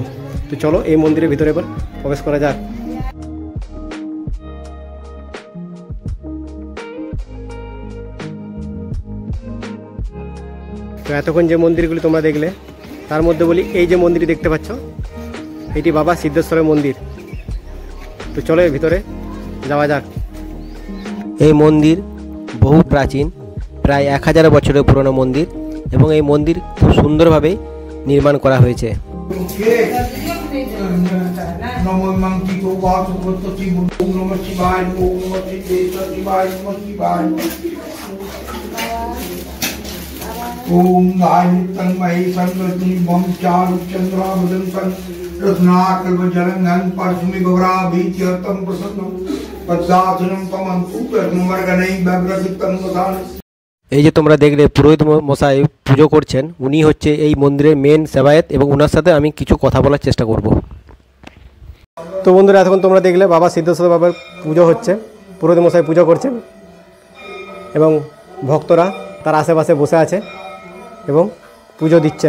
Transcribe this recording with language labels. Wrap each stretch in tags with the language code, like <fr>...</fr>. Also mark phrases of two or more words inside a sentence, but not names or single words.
<bn>তো চলো এই মন্দিরের ভিতরে এবার প্রবেশ করা যাক। তো এতক্ষণ যে মন্দিরগুলি তোমরা দেখলে তার মধ্যে বলি এই যে মন্দিরটি দেখতে পাচ্ছ এটি বাবা সিদ্ধেশ্বরের মন্দির। তো চলো এর ভিতরে যাওয়া যাক। এই মন্দির বহু প্রাচীন, প্রায় 1000 বছরের পুরনো মন্দির এবং এই মন্দির খুব সুন্দরভাবে নির্মাণ করা হয়েছে।</bn> <sa>ओम गायत्रं महेशं रत्निभं चारुचन्द्रावदन्तं रत्नाकल्पजलङ्घं परशुमि गौराभीत्यर्थं प्रसन्नं पद्मासनं तमं सूत्रमर्गणैः व्यग्रचित्तं वसामि।</sa> <bn>এই যে তোমরা দেখলে পুরোহিত মশাই পুজো করছেন, উনি হচ্ছে এই মন্দিরের মেন সেবায়েত এবং ওনার সাথে আমি কিছু কথা বলার চেষ্টা করব। তো বন্ধুরা, এতক্ষণ তোমরা দেখলে বাবা সিদ্ধেশ্বর বাবার পুজো হচ্ছে, পুরোহিত মশাই পুজো করছেন এবং ভক্তরা তার আশেপাশে বসে আছে এবং পুজো দিচ্ছেন।</bn>